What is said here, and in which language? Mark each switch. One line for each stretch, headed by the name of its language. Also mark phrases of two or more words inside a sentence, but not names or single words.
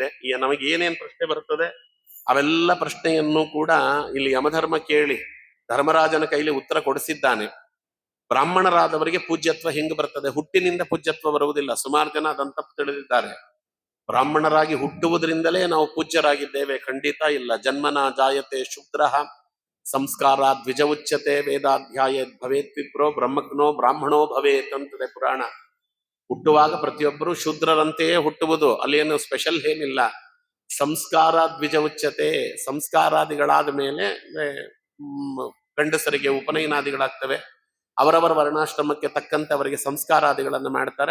Kannada: ನಮಗೆ ಏನೇನ್ ಪ್ರಶ್ನೆ ಬರ್ತದೆ ಅವೆಲ್ಲ ಪ್ರಶ್ನೆಯನ್ನು ಕೂಡ ಇಲ್ಲಿ ಯಮಧರ್ಮ ಕೇಳಿ ಧರ್ಮರಾಜನ ಕೈಲಿ ಉತ್ತರ ಕೊಡಿಸಿದ್ದಾನೆ. ಬ್ರಾಹ್ಮಣರಾದವರಿಗೆ ಪೂಜ್ಯತ್ವ ಹೆಂಗ್ ಬರ್ತದೆ? ಹುಟ್ಟಿನಿಂದ ಪೂಜ್ಯತ್ವ ಬರುವುದಿಲ್ಲ. ಸುಮಾರು ಜನ ಅದನ್ನು ತಪ್ಪು ತಿಳಿದಿದ್ದಾರೆ. ಬ್ರಾಹ್ಮಣರಾಗಿ ಹುಟ್ಟುವುದರಿಂದಲೇ ನಾವು ಪೂಜ್ಯರಾಗಿದ್ದೇವೆ? ಖಂಡಿತ ಇಲ್ಲ.
Sanskrit: ಜನ್ಮನ ಜಾಯತೆ ಶೂದ್ರಃ ಸಂಸ್ಕಾರ ದ್ವಿಜ ಉಚ್ಯತೆ ವೇದಾಧ್ಯಾಯ ಭವೇತ್ ವಿಪ್ರೋ ಬ್ರಹ್ಮಜ್ಞೋ ಬ್ರಾಹ್ಮಣೋ ಭವೇತ್
Kannada: ಅಂತದೆ ಪುರಾಣ. ಹುಟ್ಟುವಾಗ ಪ್ರತಿಯೊಬ್ಬರು ಶೂದ್ರರಂತೆಯೇ ಹುಟ್ಟುವುದು, ಅಲ್ಲೇನು ಸ್ಪೆಷಲ್ ಏನಿಲ್ಲ.
Sanskrit: ಸಂಸ್ಕಾರ ದ್ವಿಜ ಉಚ್ಯತೆ,
Kannada: ಸಂಸ್ಕಾರಾದಿಗಳಾದ ಮೇಲೆ ಗಂಡಸರಿಗೆ ಉಪನಯನಾದಿಗಳಾಗ್ತವೆ. ಅವರವರ ವರ್ಣಾಶ್ರಮಕ್ಕೆ ತಕ್ಕಂತೆ ಅವರಿಗೆ ಸಂಸ್ಕಾರಾದಿಗಳನ್ನು ಮಾಡ್ತಾರೆ.